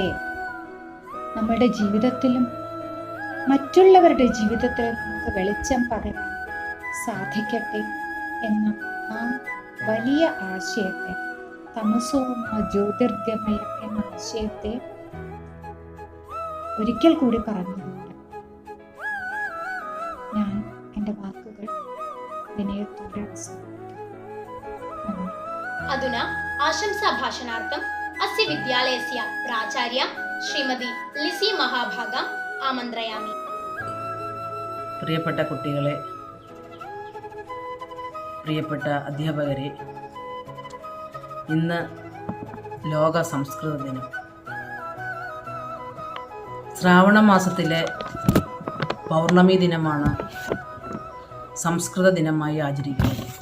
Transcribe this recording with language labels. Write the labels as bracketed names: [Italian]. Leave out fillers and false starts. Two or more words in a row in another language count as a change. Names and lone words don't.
[Malayalam] നമ്മുടെ ജീവിതത്തിലും മറ്റുള്ളവരുടെ ജീവിതത്തിലും നമുക്ക് വെളിച്ചം പകരാൻ സാധിക്കട്ടെ എന്ന ആ വലിയ ആശയത്തെ, [Sanskrit] തമസോ മാ ജ്യോതിർഗമയ [Malayalam] എന്ന ആശയത്തെ ഒരിക്കൽ കൂടി പറഞ്ഞുകൊണ്ട് ഞാൻ എൻ്റെ വാക്കുകൾ വിനയത്തോടെ അവസാനിപ്പിക്കുന്നു. [Sanskrit] अधुना आशंसा भाषणार्थम् अस्य विद्यालयस्य प्राचार्या श्रीमती लिसि महाभागा आमन्त्रयामि. [Malayalam] പ്രിയപ്പെട്ട കുട്ടികളെ, പ്രിയപ്പെട്ട അധ്യാപകരെ, ഇന്ന് ലോക സംസ്കൃത ദിനം. ശ്രാവണ മാസത്തിലെ പൗർണമി ദിനമാണ് സംസ്കൃത ദിനമായി ആചരിക്കുന്നത്.